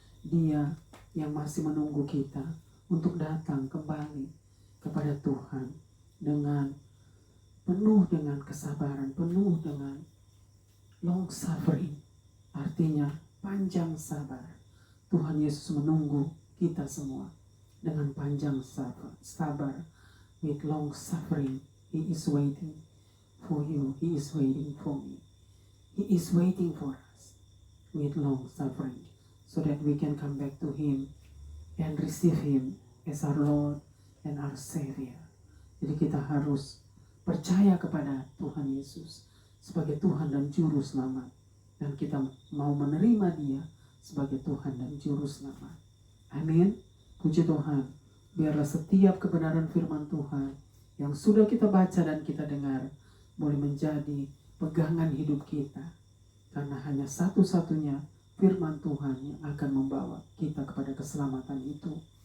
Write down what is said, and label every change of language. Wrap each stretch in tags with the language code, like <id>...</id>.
<id>Dia yang masih menunggu kita untuk datang kembali kepada Tuhan dengan penuh dengan kesabaran, penuh dengan long suffering, artinya panjang sabar. Tuhan Yesus menunggu kita semua dengan panjang sabar,</id> <en>with long suffering. He is waiting for you. He is waiting for me. He is waiting for us with long suffering, so that we can come back to Him and receive Him as our Lord and our Savior.</en> <id>Jadi kita harus percaya kepada Tuhan Yesus sebagai Tuhan dan Juru Selamat, dan kita mau menerima Dia sebagai Tuhan dan Juru Selamat. Amin. Puji Tuhan. Biarlah setiap kebenaran firman Tuhan yang sudah kita baca dan kita dengar boleh menjadi pegangan hidup kita, karena hanya satu-satunya firman Tuhan yang akan membawa kita kepada keselamatan itu.</id>